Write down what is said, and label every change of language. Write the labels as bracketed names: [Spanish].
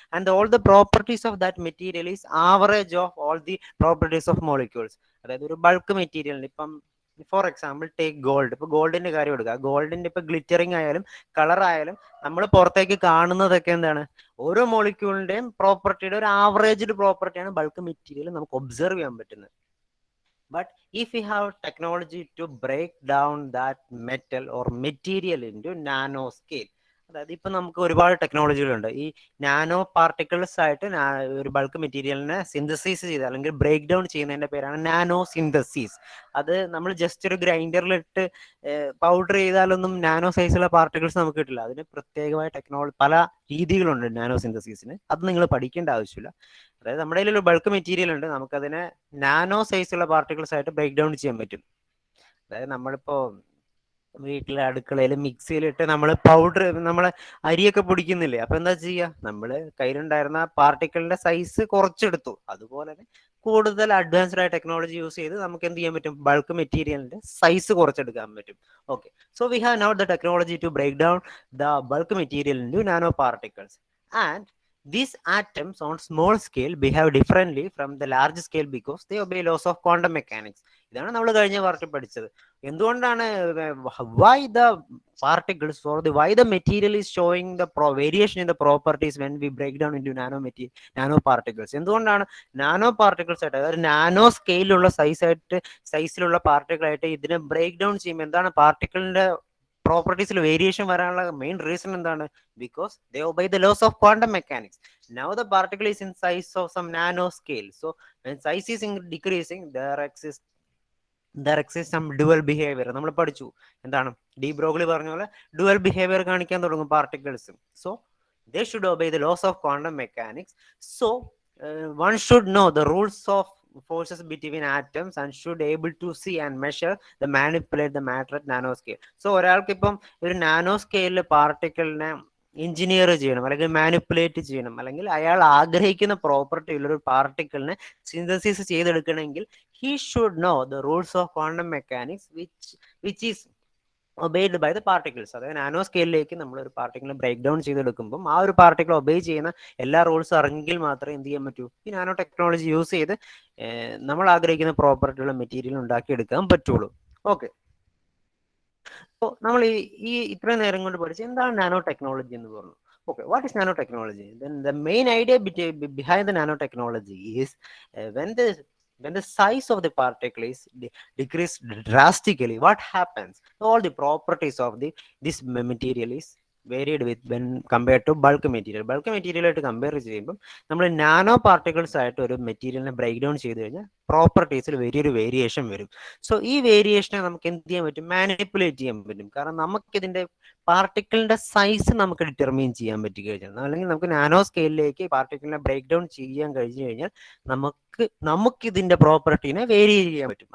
[English] And all the properties of that material is average of all the properties of molecules. [Malayalam] അതായത് ഒരു bulk മെറ്റീരിയലിന് ഇപ്പം [English] For example take gold. [Malayalam] ഇപ്പൊ ഗോൾഡിന്റെ കാര്യം എടുക്കുക. ഗോൾഡിന്റെ ഇപ്പൊ ഗ്ലിറ്ററിങ് ആയാലും കളർ ആയാലും നമ്മൾ പുറത്തേക്ക് കാണുന്നതൊക്കെ എന്താണ്? ഓരോ മോളിക്യൂളിന്റെയും പ്രോപ്പർട്ടിയുടെ ഒരു ആവറേജ്ഡ് പ്രോപ്പർട്ടിയാണ് ബൾക്ക് മെറ്റീരിയൽ നമുക്ക് ഒബ്സർവ് ചെയ്യാൻ പറ്റുന്നത്. [English] But if we have technology to break down that metal or material into nano scale, [Malayalam] അതായത് ഇപ്പൊ നമുക്ക് ഒരുപാട് ടെക്നോളജികളുണ്ട്. ഈ നാനോ പാർട്ടിക്കിൾസ് ആയിട്ട് ഒരു ബൾക്ക് മെറ്റീരിയലിനെ സിന്തസൈസ് ചെയ്ത് അല്ലെങ്കിൽ ബ്രേക്ക് ഡൗൺ ചെയ്യുന്നതിന്റെ പേരാണ് നാനോ സിന്തസിസ്. അത് നമ്മൾ ജസ്റ്റ് ഒരു ഗ്രൈൻഡറിലിട്ട് പൗഡർ ചെയ്താലൊന്നും നാനോ സൈസുള്ള പാർട്ടിക്കിൾസ് നമുക്ക് കിട്ടില്ല. അതിന് പ്രത്യേകമായ പല രീതികളുണ്ട് നാനോ സിന്തസിസിന്. അത് നിങ്ങൾ പഠിക്കേണ്ട ആവശ്യമില്ല. അതായത് നമ്മുടെ കയ്യിൽ ഒരു ബൾക്ക് മെറ്റീരിയൽ ഉണ്ട്, നമുക്കതിനെ നാനോ സൈസുള്ള പാർട്ടിക്കിൾസ് ആയിട്ട് ബ്രേക്ക് ഡൗൺ ചെയ്യാൻ പറ്റും. അതായത് നമ്മളിപ്പോ വീട്ടിലെ അടുക്കളയിൽ മിക്സിയിലിട്ട് നമ്മൾ പൗഡർ, നമ്മളെ അരിയൊക്കെ പൊടിക്കുന്നില്ലേ? അപ്പൊ എന്താ ചെയ്യുക? നമ്മൾ കയ്യിലുണ്ടായിരുന്ന പാർട്ടിക്കിളിന്റെ സൈസ് കുറച്ചെടുത്തു. അതുപോലെ തന്നെ കൂടുതൽ അഡ്വാൻസ്ഡ് ആയ ടെക്നോളജി യൂസ് ചെയ്ത് നമുക്ക് എന്ത് ചെയ്യാൻ പറ്റും? ബൾക്ക് മെറ്റീരിയലിന്റെ സൈസ് കുറച്ചെടുക്കാൻ പറ്റും. Okay. [English] So we have now the technology to break down the bulk material into nano particles. And these atoms on small scale behave differently from the large scale because they obey laws of quantum mechanics. [Malayalam] ഇതാണ് നമ്മൾ കഴിഞ്ഞ പാർട്ടിൽ പഠിച്ചത്. എന്തുകൊണ്ടാണ് [English] why the particles or why the material is showing the variation in the properties when we break down into nano particles? [Malayalam] എന്തുകൊണ്ടാണ് nano particles ആയിട്ട്, അതായത് nano സ്കെയിലുള്ള സൈസിലുള്ള പാർട്ടിക്കിൾ ആയിട്ട് ഇതിനെ ബ്രേക്ക് ഡൗൺ ചെയ്യുമ്പോൾ എന്താണ് പാർട്ടിക്കിളിന്റെ പ്രോപ്പർട്ടീസിൽ വേരിയേഷൻ വരാനുള്ള മെയിൻ റീസൺ എന്താണ്? [English] Because they obey the laws of quantum mechanics. Now the particle is in size of some nano scale. So when size is decreasing, there exists some dual behavior. [Malayalam] നമ്മൾ പഠിച്ചു എന്താണ്? D Broglie പറഞ്ഞ പോലെ dual behaviour കാണിക്കാൻ തുടങ്ങും particles. [English] So they should obey the laws of quantum mechanics. So one should know the rules of forces between atoms and should able to see and measure the manipulate the matter at nano scale. [Malayalam] So ഒരാൾക്ക് ഇപ്പം ഒരു nano സ്കെയിലിൽ പാർട്ടിക്കിളിനെ engineer ചെയ്യണം അല്ലെങ്കിൽ manipulate ചെയ്യണം, അല്ലെങ്കിൽ അയാൾ ആഗ്രഹിക്കുന്ന പ്രോപ്പർട്ടി ഉള്ള ഒരു പാർട്ടിക്കിളിനെ synthesis ചെയ്തെടുക്കണമെങ്കിൽ [English] he should know the rules of quantum mechanics which is obeyed by the particles. [Malayalam] അതായത് നാനോ സ്കെയിലിലേക്ക് നമ്മൾ ഒരു പാർട്ടിക്കിൾ ബ്രേക്ക് ഡൗൺ ചെയ്തെടുക്കുമ്പോൾ ആ ഒരു പാർട്ടിക്കിൾ ഒബേ ചെയ്യുന്ന എല്ലാ റൂൾസും അറിഞ്ഞെങ്കിൽ മാത്രമേ എന്ത് ചെയ്യാൻ പറ്റൂ, ഈ നാനോ ടെക്നോളജി യൂസ് ചെയ്ത് നമ്മൾ ആഗ്രഹിക്കുന്ന പ്രോപ്പർട്ടിയുള്ള മെറ്റീരിയൽ ഉണ്ടാക്കിയെടുക്കാൻ പറ്റുള്ളൂ. ഓക്കെ, അപ്പോൾ നമ്മൾ ഈ ഇത്രയും നേരം കൊണ്ട് പഠിച്ച് എന്താണ് നാനോ ടെക്നോളജി എന്ന് പറഞ്ഞു. [English] Okay, what is nanotechnology? Then the main idea behind the nanotechnology is when the size of the particle is decreased drastically, what happens? All the properties of this material is varied with when compared to bulk material. [Malayalam] Bulk material ആയിട്ട് compare ചെയ്യുമ്പോൾ നമ്മൾ nano particles ആയിട്ട് ഒരു മെറ്റീരിയലിനെ break down ചെയ്ത് കഴിഞ്ഞാൽ പ്രോപ്പർട്ടീസിൽ വലിയൊരു variation വരും. സോ ഈ വേരിയേഷനെ നമുക്ക് എന്ത് ചെയ്യാൻ പറ്റും? മാനിപ്പുലേറ്റ് ചെയ്യാൻ പറ്റും. കാരണം നമുക്കിതിന്റെ പാർട്ടിക്കിളിന്റെ സൈസ് നമുക്ക് ഡിറ്റർമൈൻ ചെയ്യാൻ പറ്റി കഴിഞ്ഞാൽ, അല്ലെങ്കിൽ നമുക്ക് നാനോ സ്കെയിലിലേക്ക് പാർട്ടിക്കിളിനെ ബ്രേക്ക് ഡൗൺ ചെയ്യാൻ കഴിഞ്ഞു കഴിഞ്ഞാൽ നമുക്ക് ഇതിന്റെ പ്രോപ്പർട്ടീനെ വേരി ചെയ്യാൻ പറ്റും.